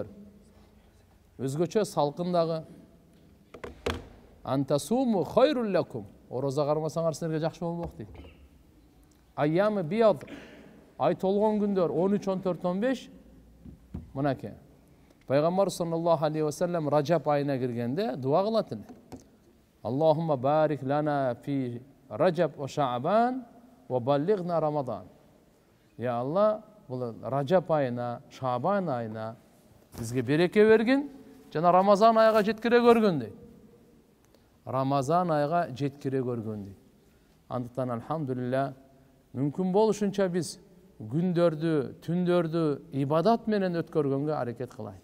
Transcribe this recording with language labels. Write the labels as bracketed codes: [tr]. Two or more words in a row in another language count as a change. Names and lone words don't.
[ky] Өзгөчө салкын дагы. [ar] أن تصوموا خير لكم. [ky] Ороза кармасаңар силерге жакшы болмок дейт. [ar] أيام البيض, [ky] ай толгон күндөр 13, 14, 15 мынаке. Пайгамбар [ar] صلى الله عليه وسلم [ky] Ражап айына киргенде дуа кылат эле. [ar] اللهم بارك لنا في رجب وشعبان وبلغنا رمضان. [ky] Я Алла, бул Ражап айына, Шаабан айына бизге береке бергин, жана Рамазан айга жеткире көргөн дейт. Рамазан айга жеткире көргөн дейт. Андыктан алхамдулилля, мүмкүн болушунча биз күндөрдү, түндөрдү ибадат менен өткөргөнгө аракет кылайлы.